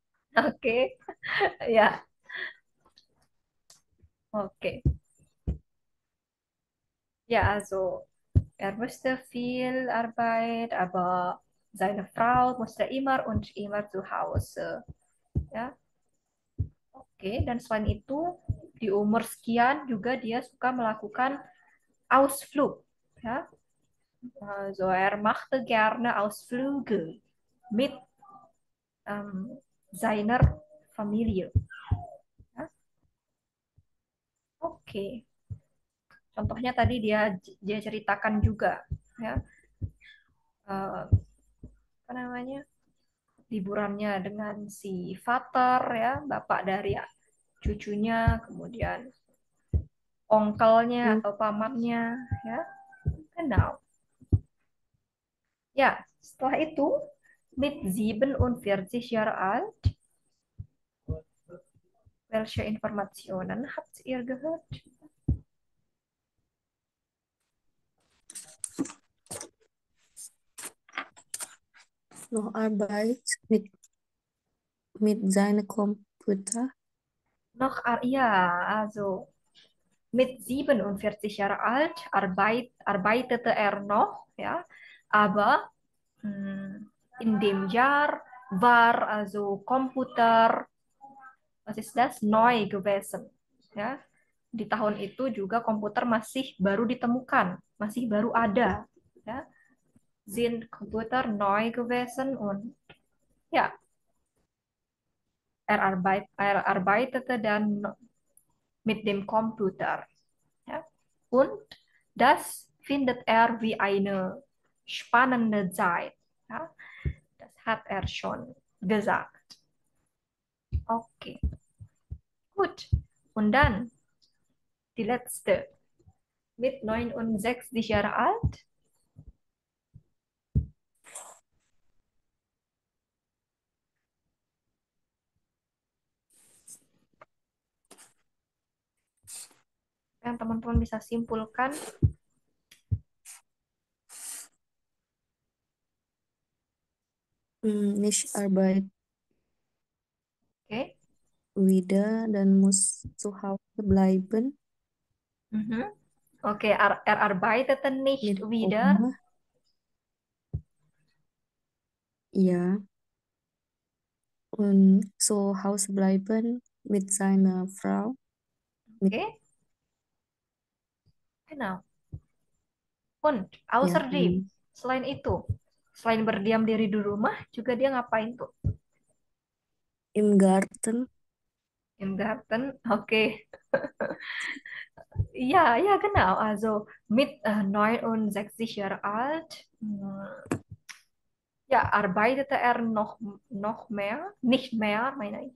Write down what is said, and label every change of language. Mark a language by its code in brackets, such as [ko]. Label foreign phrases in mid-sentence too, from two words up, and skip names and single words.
[de] Okay. Ja. Okay. Ja, also er musste viel Arbeit, aber seine Frau musste immer und immer zu Hause. Ja, oke. [id] Dan selain itu, di umur sekian juga dia suka melakukan Ausflug. [de] Ja, also er machte gerne Ausflüge mit seiner Familie. Ja, oke. [id] Contohnya tadi dia ceritakan juga, ya, apa namanya, liburannya dengan si Vater, ya, bapak dari cucunya, kemudian onkelnya atau pamannya, ya, kenal. Ya, setelah itu [de] mit 47 Jahre alt, Welche Informationen habt ihr gehört? Noch Arbeit mit seinem Computer. Ja, also mit 47 Jahre alt arbeitete er noch, ja, aber in dem Jahr war also Komputer, was ist das, neu gewesen, ya. [id] Di tahun itu juga komputer masih baru ditemukan, masih baru ada, ya. [de] Sind Computer neu gewesen und ja, er arbeitete dann mit dem Computer. Ja. Und das findet er wie eine spannende Zeit. Ja. Das hat er schon gesagt. Okay, gut. Und dann die letzte. Mit 69 Jahre alt. [id] Yang teman-teman bisa simpulkan. [de] Nicht Arbeit Oke. wieder dan muss zu Hause bleiben Oke, er arbeitete nicht mit wieder. Oma. Ja. Und zu Hause bleiben mit seiner Frau. Oke. Genau. Und Ja, außerdem, [id] selain itu, selain berdiam diri di rumah, juga dia ngapain tuh? [de] im Garten. Im Garten, oke. Ja, ja, genau. Also mit 69 Jahre alt, ja, arbeitete er noch mehr, nicht mehr, meine ich.